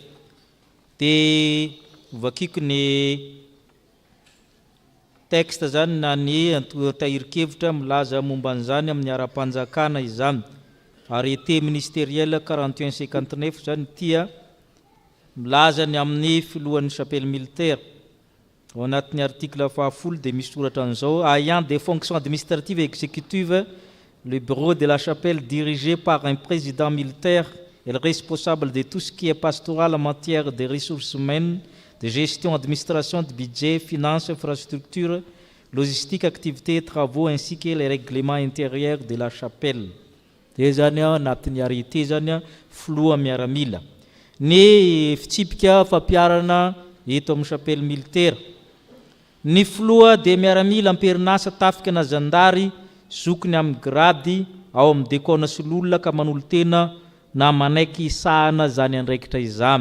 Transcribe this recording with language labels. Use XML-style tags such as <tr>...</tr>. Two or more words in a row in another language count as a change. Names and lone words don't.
<mg>Dia vakiko ny texte zany na ny tahirin-kevitra milaza momba an'izany amin'ny ara-panjakana izany.</mg> <fr>Arrêté ministériel</fr> <mg>4159 zany tia milaza ny amin'ny filohan'ny</mg> <fr>chapelle militaire.</fr> <mg>Ao anatin'ny article 10 dia misy soratra an'izao:</mg> <fr>ayant des fonctions administratives et exécutives, le bureau de la chapelle dirigé par un président militaire est le responsable de tout ce qui est pastoral en matière de ressources humaines, de gestion, administration, de budget, finances, infrastructures, logistique, activités et travaux, ainsi que les règlements intérieurs de la chapelle.</fr> <mg>Dia zany anatin'ny arrêté zany filoha miaramila. Ny fitsipika fampiarana eto amin'ny</mg> <fr>chapelle militaire.</fr> <mg>Ny filoha dia miaramila amperinasa tafika na zandary zokony amin'ny grady ao amin'ny dekona sy lolona ka manolo-tena na manaiky sahana zany andraikitra izany.</mg>